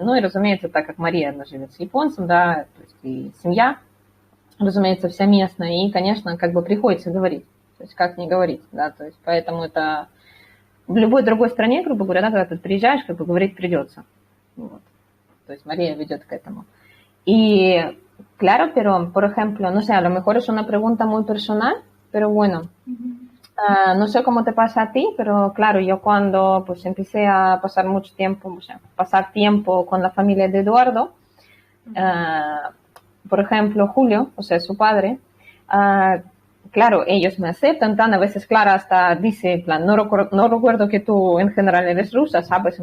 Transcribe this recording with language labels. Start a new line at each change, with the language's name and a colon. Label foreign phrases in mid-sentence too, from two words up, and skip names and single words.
Russian: Ну и, разумеется, так как Мария, она живет с японцем, да, то есть и семья, разумеется, вся местная, и, конечно, как бы приходится говорить, то есть как не говорить, да, то есть поэтому это в любой другой стране, грубо говоря, да, когда ты приезжаешь, как бы говорить придется. Вот. То есть Мария ведет к этому.
Spanish: Y claro, pero, por ejemplo, no sé, a lo mejor es una pregunta muy personal, pero bueno, no sé cómo te pasa a ti, pero claro, yo cuando pues empecé a pasar mucho tiempo, o sea, pasar tiempo con la familia de Eduardo, por ejemplo, Julio, o sea, su padre, claro, ellos me aceptan tan, a veces Clara hasta dice, en plan, no recuerdo que tú en general eres rusa, ¿sabes?